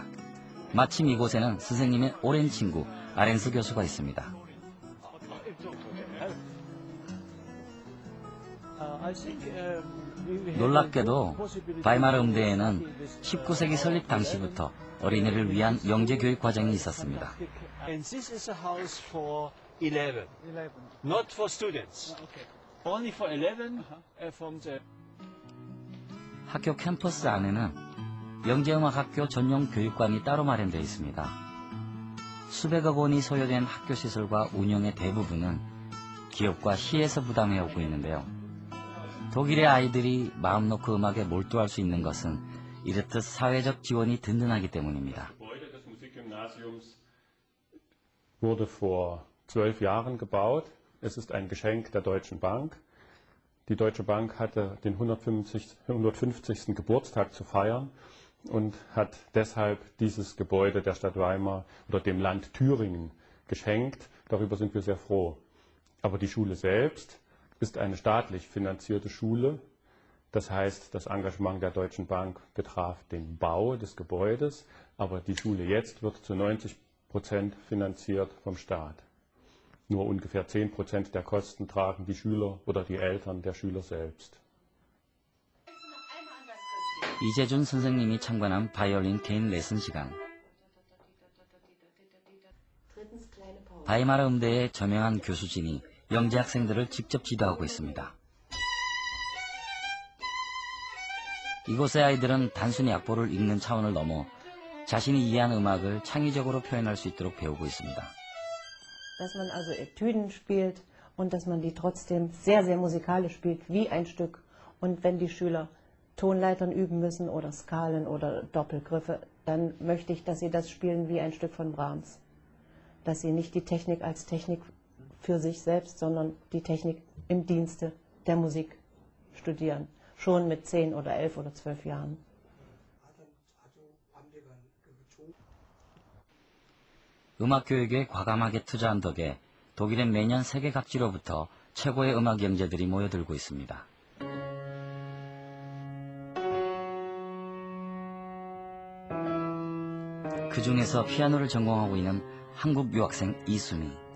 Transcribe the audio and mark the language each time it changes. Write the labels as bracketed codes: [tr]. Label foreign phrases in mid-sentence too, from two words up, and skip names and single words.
[ko] 마침 이곳에는 선생님의 오랜 친구 아렌스 교수가 있습니다. 놀랍게도 바이마르 음대에는 19세기 설립 당시부터 어린이를 위한 영재 교육 과정이 있었습니다. [en] And this is a house for 11, not for students. Only for 11 from the... [ko] 학교 캠퍼스 안에는 영재음악학교 전용 교육관이 따로 마련되어 있습니다. 수백억 원이 소요된 학교 시설과 운영의 대부분은 기업과 시에서 부담해오고 있는데요. 독일의 아이들이 마음 놓고 음악에 몰두할 수 있는 것은 이렇듯 사회적 지원이 든든하기 때문입니다. [de] Wurde vor 12 Jahren gebaut. Es ist ein Geschenk der Deutschen Bank. Die Deutsche Bank hatte den 150. Geburtstag zu feiern und hat deshalb dieses Gebäude der Stadt Weimar oder dem Land Thüringen geschenkt. Darüber sind wir sehr froh. Aber die Schule selbst ist eine staatlich finanzierte Schule. Das heißt, das Engagement der Deutschen Bank betraf den Bau des Gebäudes, aber die Schule jetzt wird zu 90% finanziert vom Staat. Nur ungefähr 10% der Kosten tragen die Schüler oder die Eltern der Schüler selbst. [ko] 이재준 선생님이 참관한 바이올린 개인 레슨 시간. 바이마르 음대의 저명한 교수진이 영재 학생들을 직접 지도하고 있습니다. 이곳의 아이들은 단순히 악보를 읽는 차원을 넘어 자신이 이해한 음악을 창의적으로 표현할 수 있도록 배우고 있습니다. [de] Dass man also Etüden spielt und dass man die trotzdem sehr, sehr musikalisch spielt, wie ein Stück. Und wenn die Schüler Tonleitern üben müssen oder Skalen oder Doppelgriffe, dann möchte ich, dass sie das spielen wie ein Stück von Brahms. Dass sie nicht die Technik als Technik für sich selbst, sondern die Technik im Dienste der Musik studieren. Schon mit 10 oder 11 oder 12 Jahren. [ko] 음악 교육에 과감하게 투자한 덕에 독일엔 매년 세계 각지로부터 최고의 음악 영재들이 모여들고 있습니다. 그 중에서 피아노를 전공하고 있는 한국 유학생 이수미.